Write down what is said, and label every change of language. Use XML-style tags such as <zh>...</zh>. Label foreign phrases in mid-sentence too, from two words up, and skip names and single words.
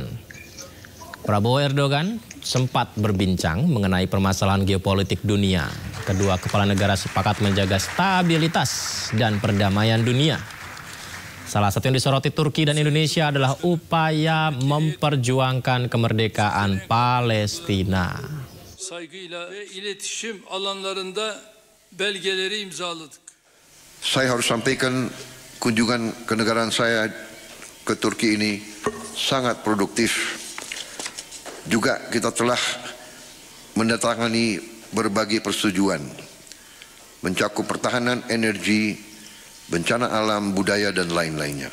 <id>Prabowo Erdogan sempat berbincang mengenai permasalahan geopolitik dunia. Kedua kepala negara sepakat menjaga stabilitas dan perdamaian dunia. Salah satu yang disoroti Turki dan Indonesia adalah upaya memperjuangkan kemerdekaan Palestina.</id> <tr>Saygıyla ve iletişim alanlarında belgeleri imzaladık.</tr> <id>Saya harus sampaikan kunjungan kenegaraan saya ke Turki ini sangat produktif. Juga kita telah mendatangani berbagai persetujuan, mencakup pertahanan, energi, bencana alam, budaya, dan lain-lainnya.</id>